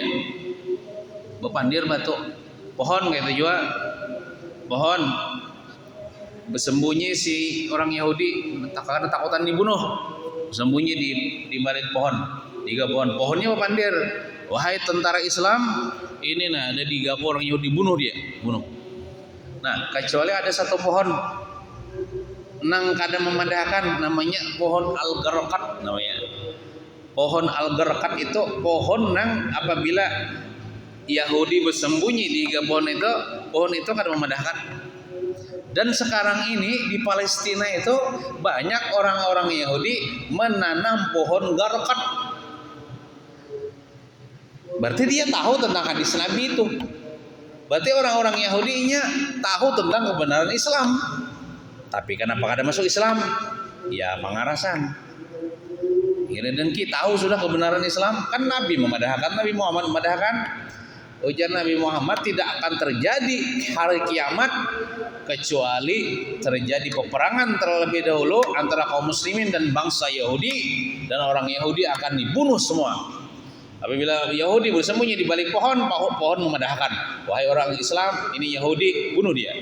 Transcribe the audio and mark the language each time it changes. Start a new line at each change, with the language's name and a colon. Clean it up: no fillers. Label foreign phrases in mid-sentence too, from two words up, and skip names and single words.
Indonesian: Bepandir batu, pohon kayak itu juga, pohon bersembunyi si orang Yahudi karena takutan dibunuh, bersembunyi di balik pohon, 3 pohon, pohonnya bepandir. Wahai tentara Islam, ini nah ada 3 orang Yahudi bunuh dia, bunuh. Nah,
Banjar: kecuali ada 1 pohon nang kada memadahkan, namanya pohon al-garqat namanya. Pohon al-garqat itu pohon nang apabila Yahudi bersembunyi di pohon itu kada memadahkan.
Indonesian: Dan sekarang ini di Palestina itu banyak orang-orang Yahudi menanam pohon garqat. Berarti dia tahu tentang hadis Nabi itu. Berarti orang-orang Yahudinya tahu tentang kebenaran Islam. Tapi kenapa kada masuk Islam?
Banjar: Ya pengarasan.
Indonesian: Iri dengki tahu sudah kebenaran Islam.
Banjar: Kan Nabi memadahkan, Nabi Muhammad memadahkan.
Indonesian: Ujar Nabi Muhammad tidak akan terjadi hari kiamat kecuali terjadi peperangan terlebih dahulu antara kaum muslimin dan bangsa Yahudi, dan orang Yahudi akan dibunuh semua. Apabila Yahudi bersembunyi di balik pohon, pohon memadahkan, wahai orang Islam, ini Yahudi, bunuh dia.